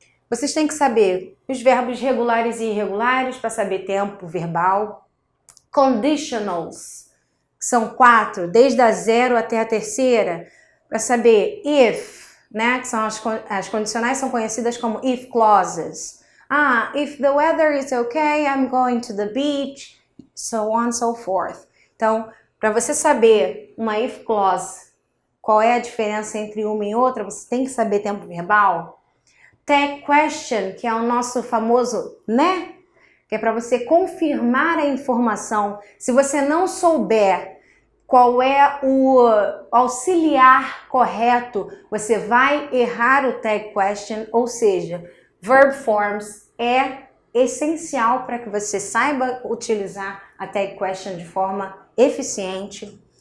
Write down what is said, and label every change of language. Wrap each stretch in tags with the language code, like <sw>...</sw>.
<pt>Vocês têm que saber os verbos regulares e irregulares para saber tempo verbal. Conditionals, que são 4, desde a 0 até a terceira. para saber if, né, que são as condicionais são conhecidas como if clauses.</pt> <en>If the weather is okay, I'm going to the beach, so on and so forth.</en> <pt>Então, para você saber uma if clause, qual é a diferença entre uma e outra, você tem que saber tempo verbal. Tag question, que é o nosso famoso né, que é para você confirmar a informação. Se você não souber qual é o auxiliar correto, você vai errar o tag question, ou seja, verb forms é essencial para que você saiba utilizar a tag question de forma eficiente.</pt>